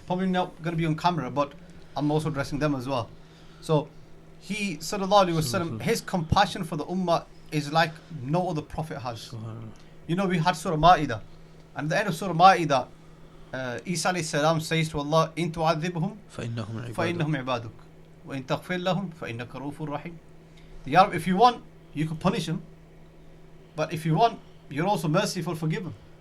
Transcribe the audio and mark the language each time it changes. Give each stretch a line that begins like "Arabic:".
English: Probably not going to be on camera, but I'm also addressing them as well. So he sallallahu alaihi wasallam, his compassion for the ummah is like no other prophet has. We had Surah Ma'idah, and at the end of Surah Ma'idah, Isa alayhi salam says to Allah, in tu'adhibhum
Arabic: فإنهم عبادك. فإنهم عبادك وإن تغفر لهم فإنك رؤوف رحيم.
English: Ya Rab, if you want, you could punish him, but if you want, you're also merciful, forgive him.